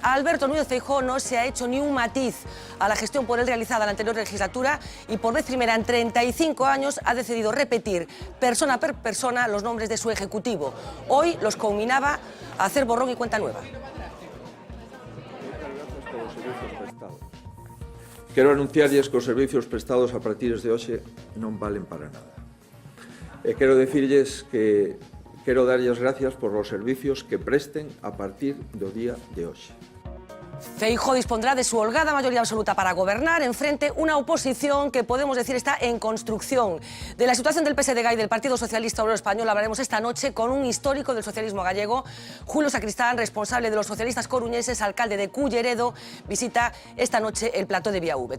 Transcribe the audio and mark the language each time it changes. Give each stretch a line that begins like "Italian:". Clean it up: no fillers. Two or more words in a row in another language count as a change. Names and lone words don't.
Spanish: A Alberto Núñez Feijóo no se ha hecho ni un matiz a la gestión por él realizada en la anterior legislatura y por vez primera en 35 años ha decidido repetir persona por persona los nombres de su ejecutivo. Hoy los combinaba a hacer borrón y cuenta nueva.
Galician: Quero anunciarlles que os servicios prestados a partir de hoxe non valen para nada. E quero decirlles que quero darlles gracias por os servicios que presten a partir do día de hoxe.
Spanish: Feijóo dispondrá de su holgada mayoría absoluta para gobernar enfrente una oposición que podemos decir está en construcción. De la situación del PSDG y del Partido Socialista Obrero Español hablaremos esta noche con un histórico del socialismo gallego, Julio Sacristán, responsable de los socialistas coruñeses, alcalde de Culleredo, visita esta noche el plató de Vía V.